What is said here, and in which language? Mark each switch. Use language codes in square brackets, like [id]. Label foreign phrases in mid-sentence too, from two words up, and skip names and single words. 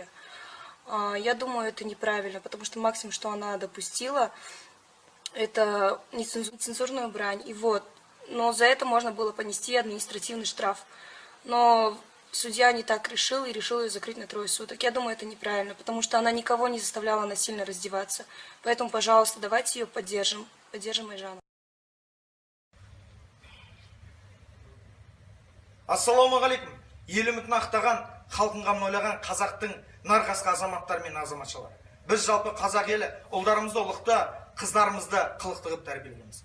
[ru] Я думаю, это неправильно, потому что максимум, что она допустила, это нецензурную брань. Но за это можно было понести административный штраф. Но судья не так решил и решил ее закрыть на 3 суток. Я думаю, это неправильно, потому что она никого не заставляла насильно раздеваться. Поэтому, пожалуйста, давайте ее поддержим. Поддержим Айжану. [kk] Ассалаумағалейкум. Елімізді ақтаған, халқын қамын ойлаған қазақтың нарқасқа азаматтар мен азаматшалар. Біз жалпы қазақ елі ұлдарымызды ұлықты, қыздарымызды қылықты қылып тәрбиелейміз.